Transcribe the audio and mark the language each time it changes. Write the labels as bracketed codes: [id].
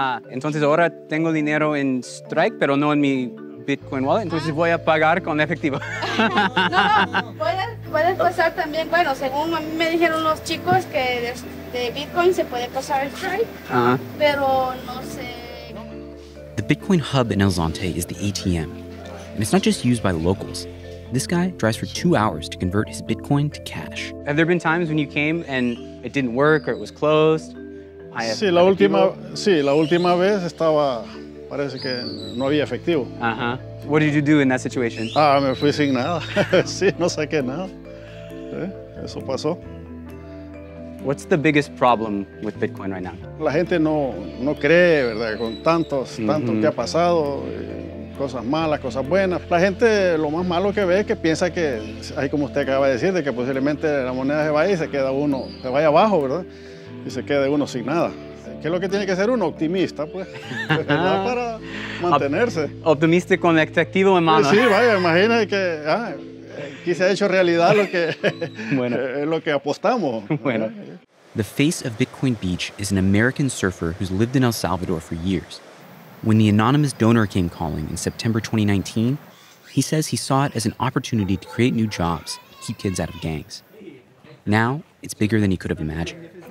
[es] Entonces ahora tengo dinero en Strike, pero no en mi Bitcoin Wallet, entonces voy a pagar con efectivo. No, puedes pasar también, bueno, según a mí me dijeron los chicos que de Bitcoin se puede pasar Strike, pero no sé. [en] The Bitcoin hub in El Zonte is the ATM, and it's not just used by locals. This guy drives for 2 hours to convert his Bitcoin to cash. Have there been times when you came and it didn't work or it was closed? [es] Sí, la última vez parece que no había efectivo. [en] What did you do in that situation? [es] Me fui sin nada. Sí, no saqué nada. Eso pasó. [en] What's the biggest problem with Bitcoin right now? [es] La gente no cree, ¿verdad? Con tanto que ha pasado, cosas malas, cosas buenas. La gente lo más malo que ve es que piensa que, ahí como usted acaba de decir, de que posiblemente la moneda se vaya y se vaya abajo, ¿verdad? Y se quede uno sin nada. ¿Qué es lo que tiene que ser uno? Optimista, pues, ¿verdad? Para mantenerse. Optimista con efectivo en mano. Sí, vaya, imagínate que aquí se ha hecho realidad lo que apostamos. Bueno. [en] The face of Bitcoin Beach is an American surfer who's lived in El Salvador for years. When the anonymous donor came calling in September 2019, he says he saw it as an opportunity to create new jobs, keep kids out of gangs. Now, it's bigger than he could have imagined.